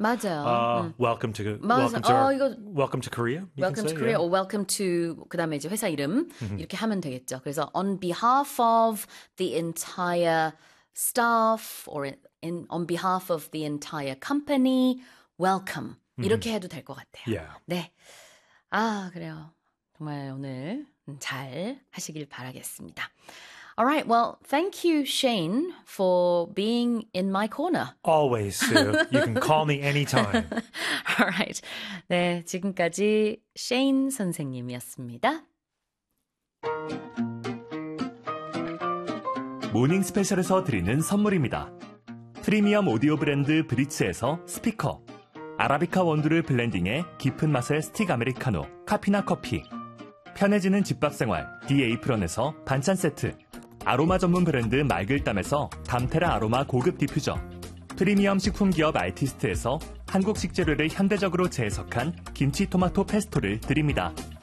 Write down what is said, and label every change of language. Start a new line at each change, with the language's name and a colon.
Korean: 맞아요.
English: Welcome to Korea, you can Welcome to say, Korea,
Korean: 예.
English: or welcome to,
Korean: 그 다음에 이제 회사 이름, 이렇게 하면 되겠죠.
English: 그래서, on behalf of the entire staff, or on behalf of the entire company, welcome.
Korean: 이렇게 해도 될것 같아요.
English: Yeah.
Korean: 네. 아, 그래요. 정말 오늘 잘 하시길 바라겠습니다.
English: Alright, well, thank you, Shane, for being in my corner. Always, Sue. You can call me anytime. Alright.
Korean: 네, 지금까지 셰인 선생님이었습니다. 모닝 스페셜에서 드리는 선물입니다. 프리미엄 오디오 브랜드 브릿츠에서 스피커, 아라비카 원두를 블렌딩해 깊은 맛의 스틱 아메리카노, 카피나 커피, 편해지는 집밥생활, 디에이프런에서 반찬 세트, 아로마 전문 브랜드 말글담에서 담테라 아로마 고급 디퓨저, 프리미엄 식품 기업 알티스트에서 한국식 재료를 현대적으로 재해석한 김치 토마토 페스토를 드립니다.